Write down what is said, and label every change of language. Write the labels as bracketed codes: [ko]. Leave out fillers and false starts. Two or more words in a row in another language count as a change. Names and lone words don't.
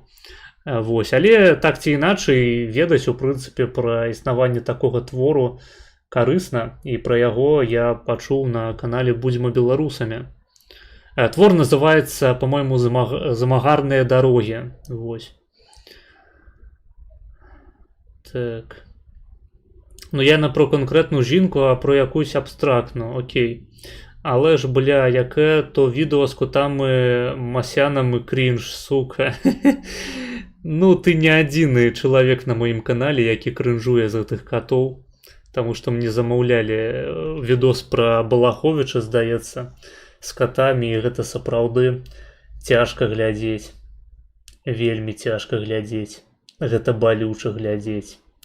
[be] Вось, але так ці іначай ведаць, у прынцыпе, пра існаванне такога твору карысна, і пра яго я пачуў на канале «Будзьма беларусамі». Твор называецца, по-моему, «Замагарныя дарогі». Вось. Так. [uk] Ну, я не про конкретну жінку, а про якусь абстрактну, окей. Але ж, бля, яке то відео з котами Масянами крінж, сука. [be] Ну, ты не адзіны чалавек на маім канале, які крынжуе з гэтых катоў. Таму што мне замаўлялі відос пра Балаховіча, здаецца, з катамі, і гэта сапраўды цяжка глядзець. Вельмі цяжка глядзець. Гэта балюча глядзець.